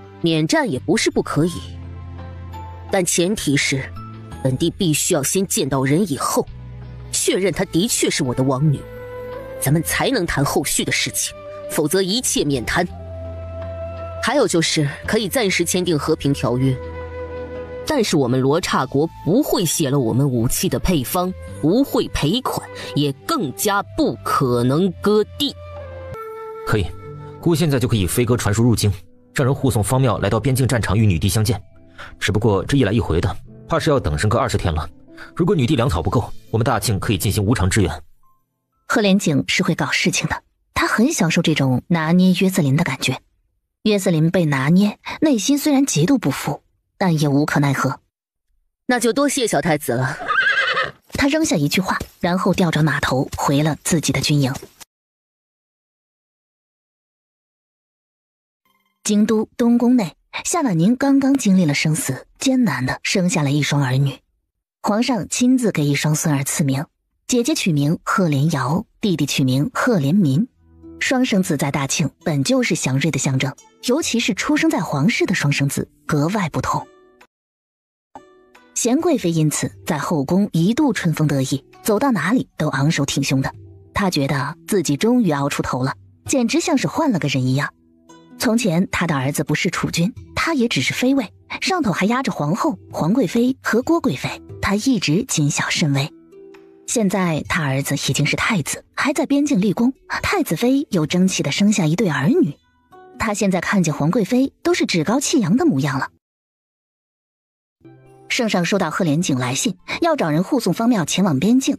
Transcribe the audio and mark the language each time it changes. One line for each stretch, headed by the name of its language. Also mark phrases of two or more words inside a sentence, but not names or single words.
Chinese: 免戰也不是不可以，但前提是本帝必須要先見到人以後，確認她的確是我的王女，咱們才能談後續的事情，否則一切免談。還有就是可以暫時簽訂和平條約，但是我們羅剎國不會洩露我們武器的配方，不會賠款，也更加不可能割地。可以，姑现在就可以飞鸽傳書入京，让人护送方妙来到邊境戰場與女帝相見。只不過這一來一回的，怕是要等上個20天了。如果女帝糧草不夠，我們大慶可以進行無償支援。赫連景是会搞事情的，他很享受这種拿捏约瑟琳的感觉。约瑟琳被拿捏，内心虽然极度不服，但也无可奈何。那就多謝小太子了。他扔下一句話，然後調轉馬頭回了自己的軍營。京都東宮內，夏婉寧剛剛經歷了生死，艱難地生下了一雙兒女。皇上親自給一雙孫兒賜名，姐姐取名赫連瑤，弟弟取名赫連民。雙生子在大慶本就是祥瑞的象徵，尤其是出生在皇室的双生子格外不同。贤貴妃因此在後宮一度春風得意，走到哪裡都昂首挺胸的。她覺得自己終於熬出頭了，簡直像是換了個人一樣。從前她的兒子不是儲君，她也只是妃尉，上頭還壓着皇後、皇貴妃和郭貴妃，她一直謹小慎微。現在他兒子已經是太子，還在邊境立功，太子妃又爭氣地生下一對兒女。他現在看見皇貴妃都是趾高氣揚的模樣了。聖上收到赫連景來信，要找人護送方妙前往邊境。